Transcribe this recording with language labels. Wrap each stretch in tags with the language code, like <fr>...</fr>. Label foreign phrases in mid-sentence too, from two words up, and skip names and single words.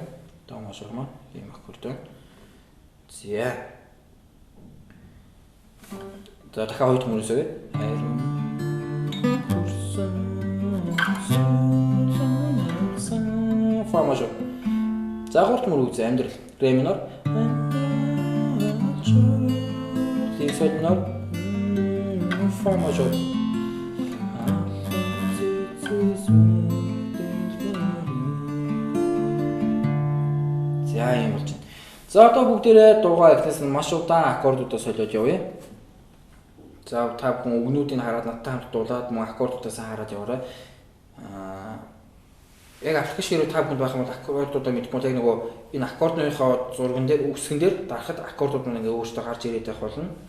<mn>До мажор маань ийм аккорд байна. За за дахиад хоёр мөрөөс өгье. Фа мажор. За гурт мөр үзье амьдрал. Ре минор. Си соль минор. Фа мажор. За юм болж байна. За одоо бүгдээрээ дуугаа эхлээс нь маш удаан аккордуудаа солиод явъя. За та бүхэн өгнүүдийг хараад надтай хамт дуулаад мөн аккордуудаас хараад яваарай. Яг аппликейшн руу та бүхэнд байх юм бол аккордуудаа мэдгүй яг нөгөө энэ аккордныхоо зурган дээр үгсгэн дээр дарахад аккордууд нь ингээ өөртөө гарч ирээд байх болно.</mn>